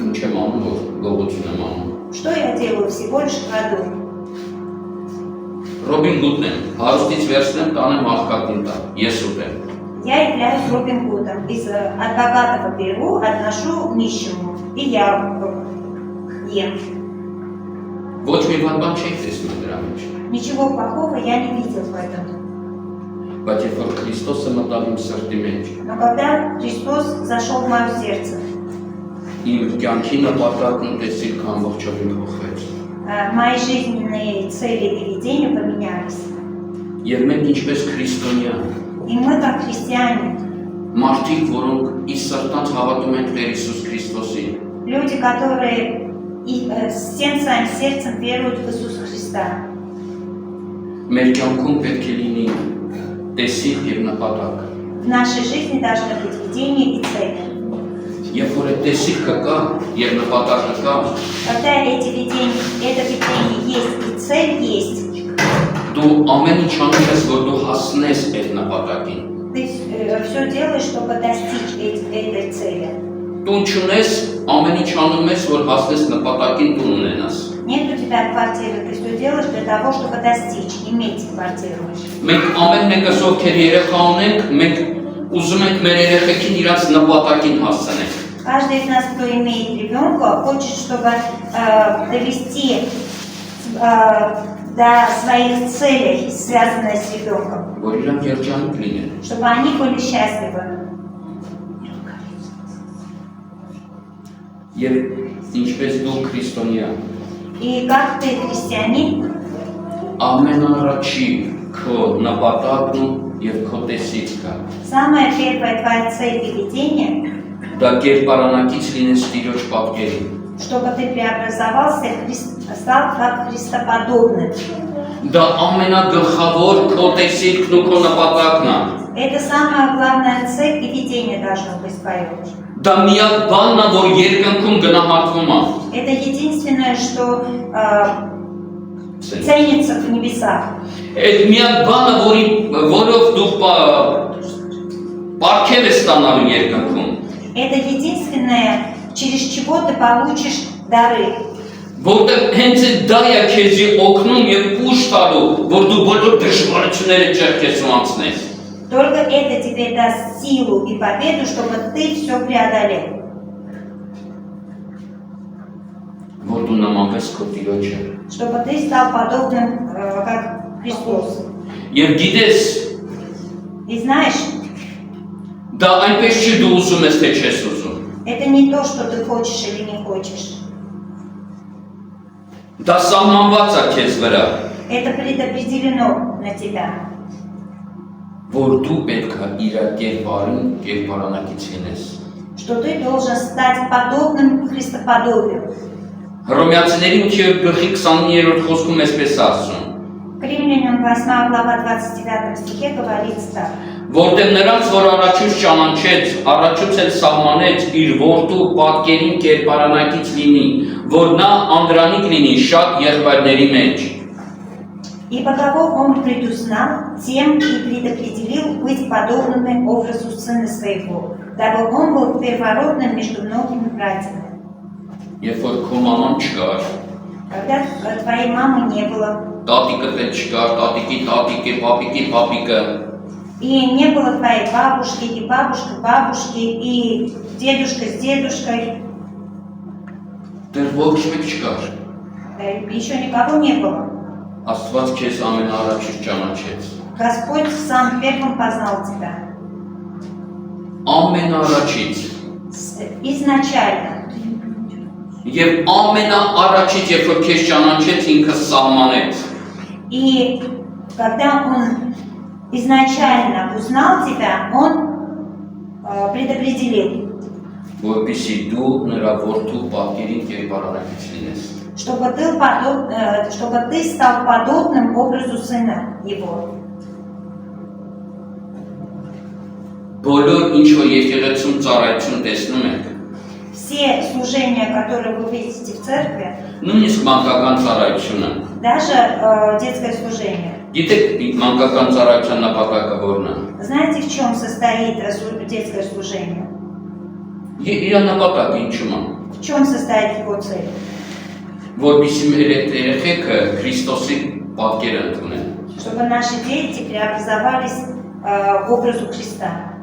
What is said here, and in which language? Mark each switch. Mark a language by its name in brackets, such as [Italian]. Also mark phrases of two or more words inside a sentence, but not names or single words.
[Armenian] Ինչ եմ անում, որ գողություն եմ անում։ [Russian] Что я делаю? Всего лишь краду. [Armenian] Ռոբին Հուդն եմ, հարուստից վերցնեմ, տանեմ աղքատին տա, ես ուտեմ։ [Russian] Я являюсь Робин Гудом. От богатого беру, отношу нищему. И я ем. [Armenian] Ոչ մի բան չի տեսնում դրա մեջ։ [Russian] Ничего плохого я не видел в этом. [Armenian] Բայց երբ որ Քրիստոսը մտավ իմ սրտի մեջ, [Russian] Но когда Христос зашел в мое сердце, [Armenian] իմ կյանքի նպատակն ու տեսիլքը ամբողջովին փոխվեց։ [Russian] мои жизненные цели и видения поменялись. [Armenian] Եվ մենք ինչպես քրիստոնյա, [Russian] И мы, как христиане, [Armenian] մարդիկ, որոնք ի սրտանց հավատում են Տեր Հիսուս Քրիստոսին, [Russian] люди, которые всем своим сердцем веруют в Иисуса Христа, [Armenian] մեր կյանքում պետք է լինի տեսիլք եւ նպատակ։ [Russian] в нашей жизни должны быть видения и цели. [Armenian] Երբ որ այդ տեսիլքը կա եւ նպատակը կա, [Russian] Когда это видение есть и цель есть, [Armenian] դու ամեն ինչ անում ես, որ դու հասնես այդ նպատակին։ [Russian] ты все делаешь, чтобы достичь этой цели. [Armenian] Դու չունես, ամեն ինչ անում ես, որ հասնես նպատակին դու ունենաս։ [Russian] Нет у тебя квартиры, ты все делаешь для того, чтобы достичь, иметь квартиру. [Armenian] Մենք ամեն մեկը ովքեր երեխա ունենք, մենք ուզում ենք մեր երեխեքին իրաց նպատակին հասցնենք։ [Russian] Каждый из нас, кто имеет ребенка, хочет, чтобы довести до своих целей, связанных с ребенком, [Armenian] Որ իրանք երջանիկ լինեն։ [Russian] чтобы они были счастливы. [Armenian] Եվ ինչպես դու քրիստոնյա, [Russian] И как ты, христианин, [Armenian] ամենառաջի քո նպատակն ու եւ քո տեսիլքը [Russian] самая первая твоя цель и видение, [Armenian] դա կերպարանակից լինես Տիրոջ պատկերին։ [Russian] чтобы ты преобразовался, стал как христоподобным. [Armenian] Դա ամենագլխավոր քո տեսիլքն ու քո նպատակն է։ [Russian] Это самая главная цель и видение должно быть твое. [Armenian] Դա միակ բանն է, որ երկնքում գնահատվում է։ [Russian] Это единственное, что ценится в небесах. [Armenian] Այդ միակ բանը, որով դու պարգև ես ստանալու երկնքում։ [Russian] Это единственное, через чего ты получишь дары. [Armenian] Որտեղ հենց դա է քեզի օգնում եւ ուժ տալու, որ դու բոլոր դժվարությունները ճեղքես ու անցնես։ [Russian] Только это тебе даст силу и победу, чтобы ты все преодолел. [Armenian] Որ դու նմանվես քո Տիրոջը։ [Russian] Чтобы ты стал подобным, как Христос. [Armenian] Եվ գիտես, [Russian] И знаешь, [Armenian] դա այնպես չի դու ուզում ես, թե չես ուզում։ [Russian] это не то, что ты хочешь или не хочешь. [Armenian] Դա սահմանված է քեզ վրա, [Russian] Это предопределено на тебя. [Armenian] որ դու պետք է իր կերպարանակից լինես։ [Russian] Что ты должен стать подобным Христоподобию. [Armenian] Հռոմեացիների 8:29 խոսքում էսպես ասում. [Russian] К Римлянам 8 глава 29 стихе говорится так. [Armenian] Որտեղ նրանց, որ առաջուց ճանաչեց, առաջուց էլ սահմանեց իր որդու պատկերին կերպարանակից լինի, որ նա անդրանիկ լինի շատ եղբայրների մեջ։ [Russian] Ибо кого он предузнал, тем и предопределил быть подобным образу сына своего, дабы он был первородным между многими братьями. [Armenian] Երբ որ քո մաման չկար, [Russian] Когда твоей мамы не было, [Armenian] տատիկը էլ չկար, տատիկի տատիկը, պապիկի պապիկը, [Russian] и не было твоей бабушки, и бабушки, и дедушка с дедушкой, [Armenian] դեռ ոչ մեկ չկար։ [Russian] еще никого не было. [Armenian] Աստված քեզ ամենաառաջից ճանաչեց։ [Russian] Господь сам первым познал тебя. [Armenian] Ամենաառաջից։ [Russian] Изначально. [Armenian] Եվ ամենաառաջից, երբ որ քեզ ճանաչեց, ինքը սահմանեց։ [Russian] И когда он изначально узнал тебя, он предопределил, [Armenian] Որպեսզի դու նրա որդու պատկերին կերպարանակից լինես։ [Russian] чтобы ты стал подобным образу сына его. [Armenian] Բոլոր ինչ որ եկեղեցում ծառայություն տեսնում եք, [Russian] Все служения, которые вы видите в церкви, [Armenian] նույնիսկ մանկական ծառայությունը։ [Russian] даже детское служение. [Armenian] Գիտեք մանկական ծառայության նպատակը որն է։ [Russian] Знаете, в чем состоит детское служение? [Armenian] Իր նպատակը ինչու՞մ է։ [Russian] В чем состоит его цель? [Armenian] Որպեսզի մեր այդ երեխեքը Քրիստոսի պատկերը ընդունեն։ [Russian] Чтобы наши дети преобразовались в образу Христа.